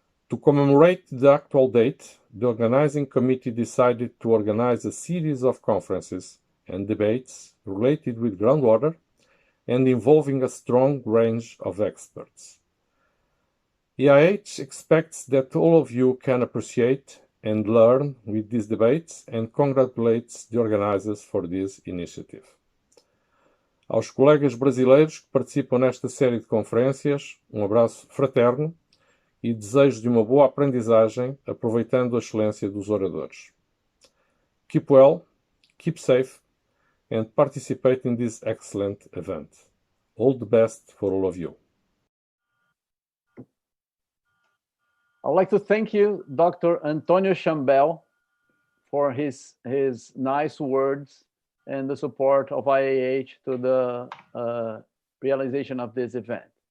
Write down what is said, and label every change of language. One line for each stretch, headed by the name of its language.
English: To commemorate the actual date, the organizing committee decided to organize a series of conferences and debates related with groundwater and involving a strong range of experts. EIH expects that all of you can appreciate and learn with these debates and congratulates the organizers for this initiative.
Portuguese: Aos colegas brasileiros que participam nesta série de conferências, um abraço fraterno e desejo de uma boa aprendizagem, aproveitando a excelência dos oradores.
English: Keep well, keep safe, and participate in this excellent event. All the best for all of you. I'd like to thank you, Dr.António Chambel, for his nice words and the support of IAH to the realization of this event.